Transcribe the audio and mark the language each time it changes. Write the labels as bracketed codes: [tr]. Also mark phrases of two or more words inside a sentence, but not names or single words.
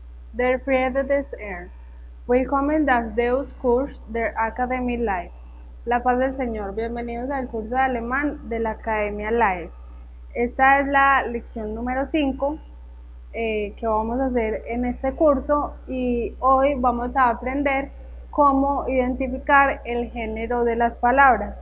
[de] Der Friede des Herrn. Willkommen das Deus Kurs der Academy Life. [es] La paz del Señor. Bienvenidos al curso de alemán de la Academia Life. Esta es la lección número 5 que vamos a hacer en este curso y hoy vamos a aprender cómo identificar el género de las palabras.